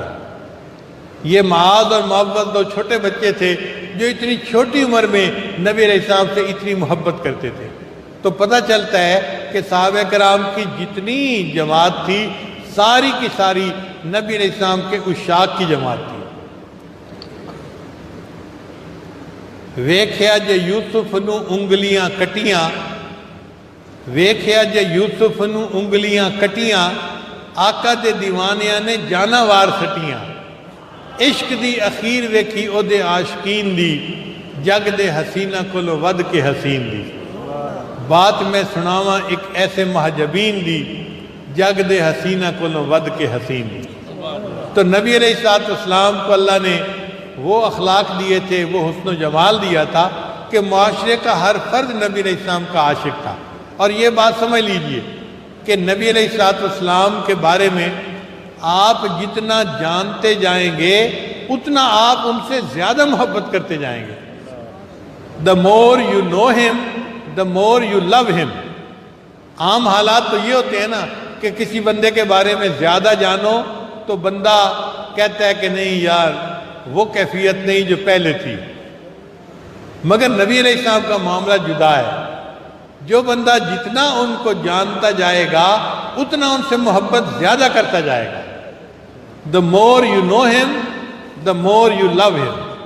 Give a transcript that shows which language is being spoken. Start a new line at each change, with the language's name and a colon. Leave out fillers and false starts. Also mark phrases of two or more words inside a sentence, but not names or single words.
Urdu: یہ معاذ اور معوذ دو چھوٹے بچے تھے جو اتنی چھوٹی عمر میں نبی
Arabic: علیہ السلام
Urdu: سے اتنی محبت کرتے تھے۔ تو پتہ چلتا ہے کہ صحابہ کرام کی جتنی جماعت تھی ساری کی ساری نبی
Arabic: علیہ السلام
Urdu: کے عشاق کی جماعت تھی۔
Punjabi: ویکھیا جے یوسف نو انگلیاں کٹیاں، ویکھیا جے یوسف نو انگلیاں کٹیاں، آقا دے دیوانیاں نے جانا وار سٹیاں، عشق دی اخیر ویکھی او دے عاشقین دی، جگ دے حسینہ کولو ود کے حسین دی۔ بات میں سناواں ایک ایسے محجبین دی، جگ دے حسینہ کولو ود کے حسین دی۔
Urdu: تو نبی
Arabic: علیہ السلام
Urdu: کو اللہ نے وہ اخلاق دیے تھے، وہ حسن و جمال دیا تھا کہ معاشرے کا ہر فرد نبی
Arabic: علیہ السلام
Urdu: کا عاشق تھا۔ اور یہ بات سمجھ لیجئے کہ نبی
Arabic: علیہ السلام
Urdu: کے بارے میں آپ جتنا جانتے جائیں گے اتنا آپ ان سے زیادہ محبت کرتے جائیں گے۔
English: The more you know him, the more you love him۔
Urdu: عام حالات تو یہ ہوتے ہیں نا کہ کسی بندے کے بارے میں زیادہ جانو تو بندہ کہتا ہے کہ نہیں یار وہ کیفیت نہیں جو پہلے تھی، مگر نبی
Arabic: علیہ السلام
Urdu: کا معاملہ جدا ہے۔ جو بندہ جتنا ان کو جانتا جائے گا اتنا ان سے محبت زیادہ کرتا جائے گا۔
English: The more you know him, the more you love him۔